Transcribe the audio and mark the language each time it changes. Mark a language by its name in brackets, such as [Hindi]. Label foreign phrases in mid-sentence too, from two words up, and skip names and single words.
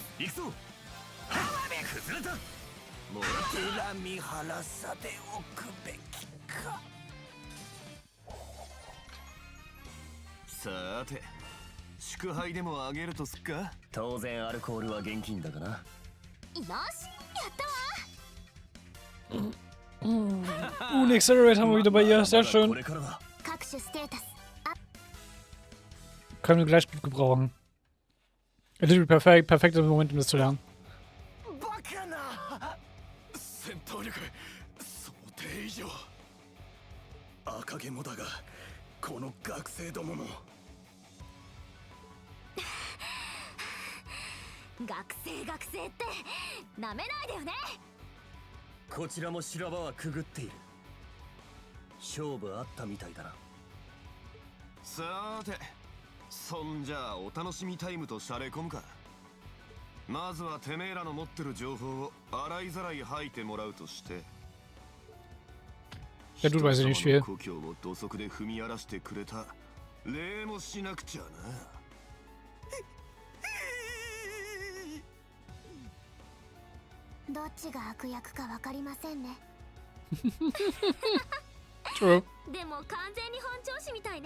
[Japanese] 行くぞ。崩れた。もらった。恨み晴らさでおくべきか。さて、祝杯でもあげるとすっか。当然アルコールは現金だがな。よし、やったわ。 [German] Ein Accelerator haben wir wieder bei ihr. Sehr schön. [Japanese] 各種ステータス。 [German] Können wir gleich gut gebrauchen. Literally perfekt, perfekter Moment, um das zu lernen. [Japanese] バカな。戦闘力想定以上。赤毛もだが、この学生どもも。学生ってなめないでよね。こちらも修羅場はくぐっている。勝負あったみたいだな。さて、そんじゃあお楽しみタイムとしゃれ込むか。まずはてめえらの持ってる情報を洗いざらい吐いてもらうとして。 [German] Ja, du weißt ja nicht viel. [Japanese] 故郷を土足で踏み荒らしてくれた礼もしなくちゃな。どっちが悪役かわかりませんね。 [English] True. [Japanese] でも完全に本調子みたいね。